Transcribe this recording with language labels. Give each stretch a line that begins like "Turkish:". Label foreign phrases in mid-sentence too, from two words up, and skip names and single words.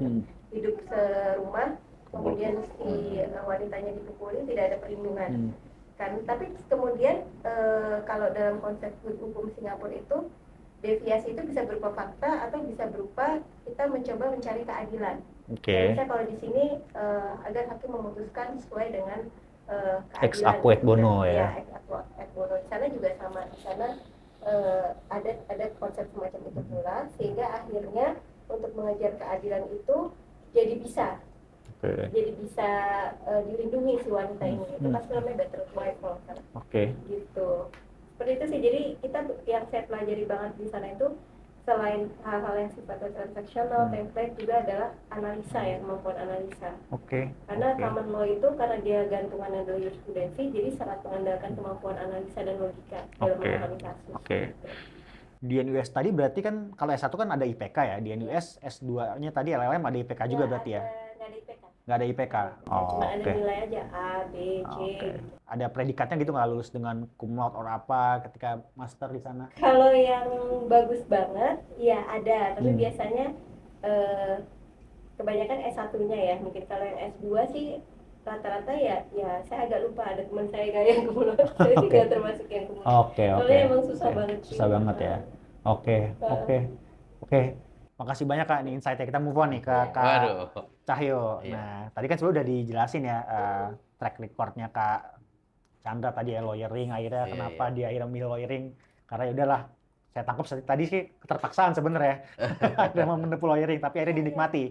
Indonesian: Hidup serumah, kemudian si wanitanya dipukuli, tidak ada perlindungan. Kan, tapi kemudian kalau dalam konsep hukum Singapura itu deviasi itu bisa berupa fakta atau bisa berupa kita mencoba mencari keadilan. Misalnya kalau di sini agar hakim memutuskan sesuai dengan keadilan.
Latin: Ex aequo et bono ya. Ex aequo et bono.
Indonesian: Di sana juga sama. Di sana ada konsep semacam itu pula, sehingga akhirnya untuk mengejar keadilan itu jadi bisa. Jadi bisa dilindungi si wanita ini. Itu pasti namanya
English: better wife
Indonesian: kalau kan. Gitu. Seperti itu sih. Jadi kita yang saya pelajari banget di sana itu selain hal-hal yang sifatnya transaksional, template juga adalah analisa ya, kemampuan analisa. Karena
English: common law
Indonesian: itu karena dia gantungan dari jurisprudensi, jadi sangat mengandalkan kemampuan analisa dan logika dalam memahami kasus. Di NUS tadi berarti kan kalau S1 kan ada IPK ya, di NUS S2-nya tadi LLM ada IPK juga berarti ya? Nggak ada IPK. Nggak ada IPK? Cuma ada nilai aja A, B, C. Ada predikatnya gitu nggak, lulus dengan
Latin: cum laude
Indonesian: or apa ketika master di sana? Kalau yang bagus banget, ya ada. Tapi biasanya kebanyakan S1-nya ya. Mungkin kalau yang S2 sih rata-rata ya saya agak lupa, ada teman saya yang
Latin: cum laude.
Indonesian: Saya tidak termasuk yang
Latin: cum laude.
Indonesian: Soalnya emang susah banget sih. Susah banget ya. Oke. Makasih banyak Kak, ini insight-nya. Kita
English: move on
Indonesian: nih ke Kak Cahyo. Nah, tadi kan sebelum udah dijelasin ya
English: track record-
Indonesian: nya Kak Chandra tadi ya, lawyering akhirnya kenapa dia akhirnya milih lawyering, karena ya udahlah, saya tangkap tadi sih keterpaksaan sebenarnya dia mau menempuh lawyering tapi akhirnya dinikmati.